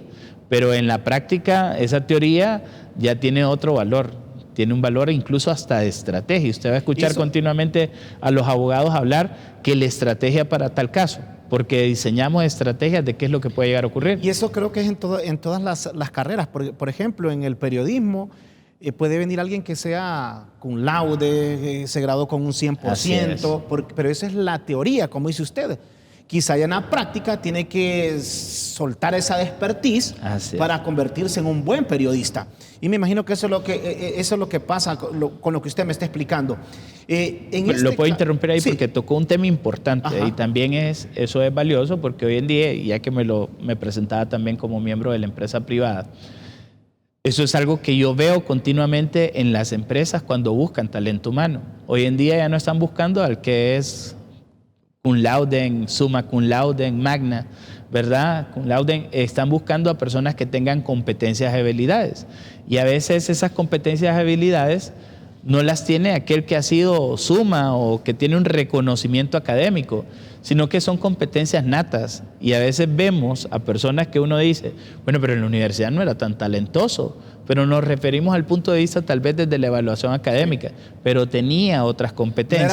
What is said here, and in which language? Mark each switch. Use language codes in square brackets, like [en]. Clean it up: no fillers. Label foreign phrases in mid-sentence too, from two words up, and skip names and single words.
[es] Pero en la práctica esa teoría ya tiene otro valor, tiene un valor incluso hasta de estrategia. Usted va a escuchar continuamente a los abogados hablar que la estrategia para tal caso, porque diseñamos estrategias de qué es lo que puede llegar a ocurrir. Y eso creo que es en todas las carreras. Por ejemplo, en el periodismo puede venir alguien que sea [la] cum laude, [es] se graduó con un 100%, pero esa es la teoría, como dice usted. Quizá ya en la práctica tiene que soltar esa expertise para convertirse en un buen periodista. Y me imagino que eso es lo que pasa con lo que usted me está explicando. Lo puedo interrumpir ahí porque tocó un tema importante. Ajá. Y también eso es valioso porque hoy en día, ya que me presentaba también como miembro de la empresa privada, eso es algo que yo veo continuamente en las empresas cuando buscan talento humano. Hoy en día ya no están buscando al que es [la] cum laude, summa cum laude, [es] magna, ¿verdad? [la] Cum laude, [es] están buscando a personas que tengan competencias y habilidades. Y a veces esas competencias y habilidades no las tiene aquel que ha sido summa o que tiene un reconocimiento académico, sino que son competencias natas. Y a veces vemos a personas que uno dice, bueno, pero en la universidad no era tan talentoso, pero nos referimos al punto de vista tal vez desde la evaluación académica, pero tenía otras competencias.